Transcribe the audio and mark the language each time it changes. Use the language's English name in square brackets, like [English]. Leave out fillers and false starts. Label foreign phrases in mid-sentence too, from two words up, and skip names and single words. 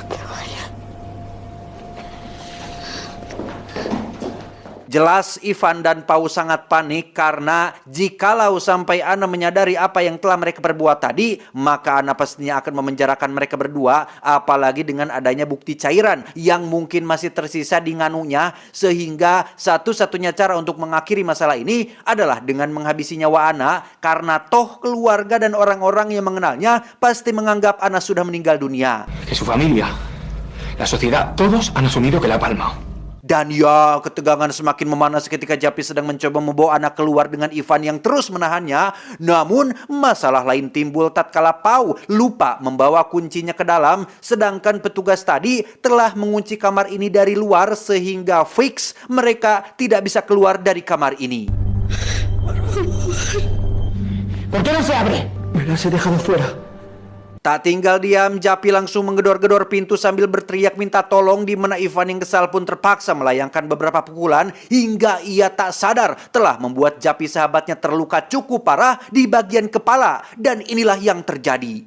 [Indonesian] Jelas Ivan dan Pau sangat panik karena jikalau sampai Anna menyadari apa yang telah mereka perbuat tadi, maka Anna pastinya akan memenjarakan mereka berdua, apalagi dengan adanya bukti cairan yang mungkin masih tersisa di nganunya, sehingga satu-satunya cara untuk mengakhiri masalah ini adalah dengan menghabisi nyawa Anna, karena toh keluarga dan orang-orang yang mengenalnya pasti menganggap Anna sudah meninggal dunia. [Spanish] Que su familia, la sociedad, todos han asumido que la ha palmado. [Indonesian] Dan ya, ketegangan semakin memanas ketika Japi sedang mencoba membawa Anna keluar dengan Ivan yang terus menahannya. Namun, masalah lain timbul tatkala Pau lupa membawa kuncinya ke dalam, sedangkan petugas tadi telah mengunci kamar ini dari luar sehingga fix mereka tidak bisa keluar dari kamar ini. [Spanish] ¿Por qué no se abre? Me las he dejado fuera. [Indonesian] Tak tinggal diam, Japi langsung menggedor-gedor pintu sambil berteriak minta tolong, di mana Ivan yang kesal pun terpaksa melayangkan beberapa pukulan hingga ia tak sadar telah membuat Japi sahabatnya terluka cukup parah di bagian kepala. Dan inilah yang terjadi.